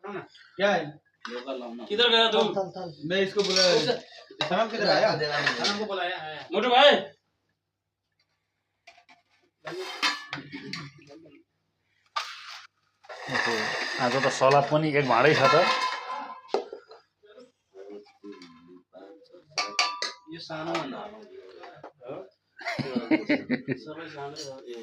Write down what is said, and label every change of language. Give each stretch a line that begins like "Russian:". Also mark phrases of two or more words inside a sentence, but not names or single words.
Hindi: क्या है किधर गया तुम? मैं इसको बुलाया सनम किधर आया सनम को बुलाया मोटू भाइ
Nepali: आज त सलाद पनि एक भाँडै छ त यो सानो भन्दा हो सबै सानो हो